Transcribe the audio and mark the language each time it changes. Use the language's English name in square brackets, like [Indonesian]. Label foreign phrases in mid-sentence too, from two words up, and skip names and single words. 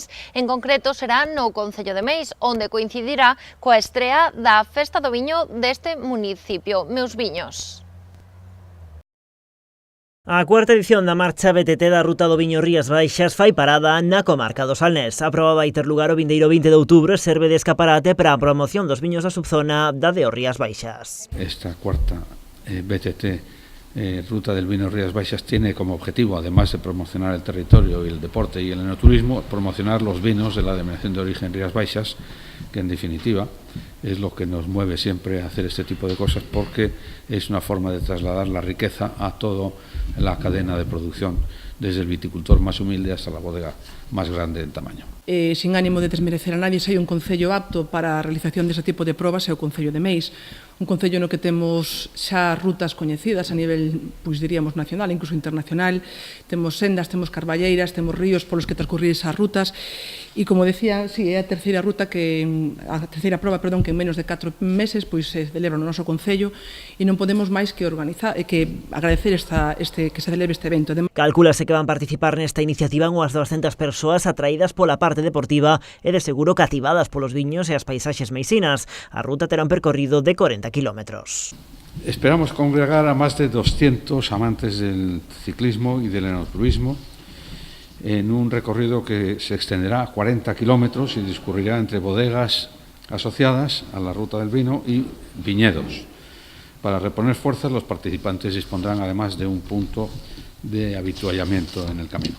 [Galician] En concreto será no Concello de Meis, onde coincidirá coa estrea da Festa do Viño deste municipio, Meus Viños. A cuarta edición da marcha BTT da Ruta do Viño Rías Baixas fai parada na comarca do Salnés. A proba vai ter lugar o vindeiro 20 de outubro e serve de escaparate para a promoción dos viños da subzona da de Rías Baixas. [Spanish] Esta cuarta BTT Ruta del Vino Rías Baixas tiene como objetivo, además de promocionar el territorio y el deporte y el enoturismo, promocionar los vinos de la denominación de origen Rías Baixas, que en definitiva es lo que nos mueve siempre a hacer este tipo de cosas, porque es una forma de trasladar la riqueza a toda la cadena de producción, desde el viticultor más humilde hasta la bodega más grande en tamaño. Sin ánimo de desmerecer a nadie, [Galician] se hai un concello apto para a realización deste tipo de probas é o Concello de Meis, un concello no que temos xa rutas coñecidas a nivel, pois diríamos, nacional, incluso internacional, temos sendas, temos carballeiras, temos ríos polos que transcurrir esas rutas, e como decía, sí, é a terceira proba, que en menos de 4 meses pois se celebra no noso concello, e non podemos máis que agradecer que se celebre este evento. Calcúlase que van participar nesta iniciativa unhas 200 persoas atraídas pola parte deportiva e de seguro cativadas polos viños e as paisaxes meisinas. A ruta terá un percorrido de 40 kilómetros. [Spanish] Esperamos congregar a más de 200 amantes del ciclismo y del enoturismo en un recorrido que se extenderá a 40 kilómetros y discurrirá entre bodegas asociadas a la ruta del vino y viñedos. Para reponer fuerzas, los participantes dispondrán además de un punto de avituallamiento en el camino.